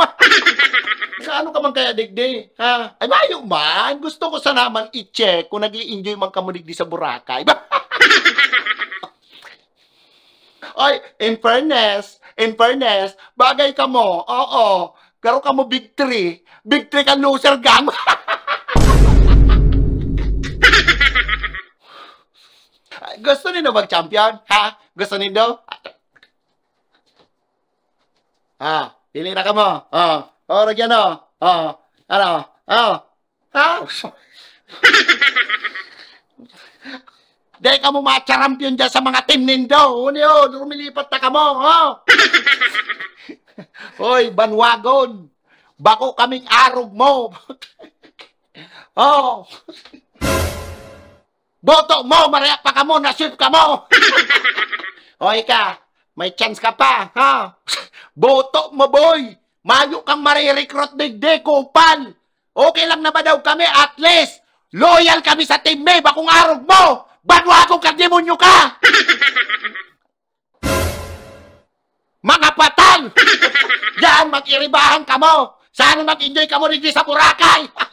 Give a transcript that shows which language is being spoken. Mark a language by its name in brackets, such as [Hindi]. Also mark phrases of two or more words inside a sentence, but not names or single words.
[Bikol] Ano ka man kaya digdi? Ha? Ay, mayo man. Gusto ko sa naman i-check kung nag-i-enjoy man ka mo digdi sa Boracay. Ay, [English] in fairness, [Bikol] bagay ka mo. Oo. Pero ka mo [English] big three. Big three [Bikol] ka [English] loser gang. [Filipino] Gusto niyo mag-champion? Ha? Gusto niyo? Ha? [Bikol] Pili na ka mo. Oh, nagyan o. Oh, ano? Oh. Ha? Dahil ka mo ma-champion dyan sa mga team nindo. Uniyo, rumilipat na ka mo. Oh. Hoy, Banwagon. Bako kaming arog mo. Oh. Boto mo, mariyak pa ka mo, nasweep ka mo. [Filipino] Hoy ka, may chance ka pa, ha? [Bikol] Boto mo, boy. Mayo kang marirecruit digdi, kupal. Okay lang na ba daw kami, [English] at least. [Bikol] Loyal kami sa team me, bakong arog mo. Banwagon ka, demonyo ka. Mga patang! Diyan, mag-iribahan ka mo! Sana mag-enjoy ka mo rin sa Boracay!